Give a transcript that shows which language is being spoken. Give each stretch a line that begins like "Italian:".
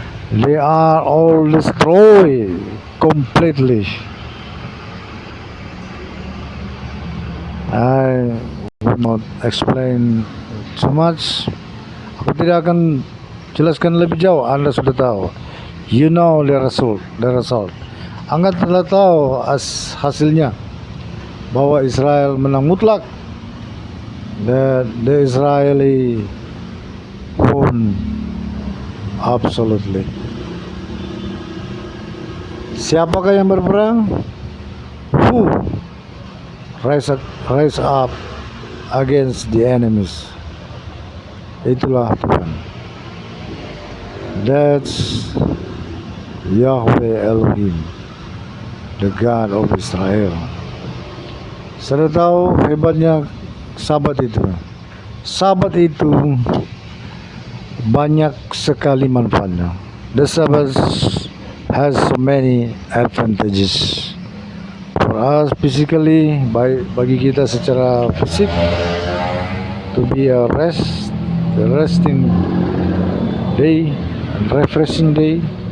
English: They are all destroyed completely. I will not explain too much.
Indonesian: Aku tidak akan jelaskan lebih jauh. Anda sudah tahu.
English: You know the result.
Indonesian: Anda telah tahu hasilnya, bahwa Israel menang mutlak.
English: The Israeli won absolutely.
Indonesian: Siapakah yang berperang?
English: Who rise up against the enemies?
Indonesian: Itulah Tuhan.
English: That's Yahweh Elohim, the God of Israel.
Indonesian: Saya tahu hebatnya Sabat itu. Sabat itu banyak sekali manfaatnya.
English: The Sabbath has so many advantages for us physically,
Indonesian: bagi kita secara fisik,
English: to be a resting day and refreshing day.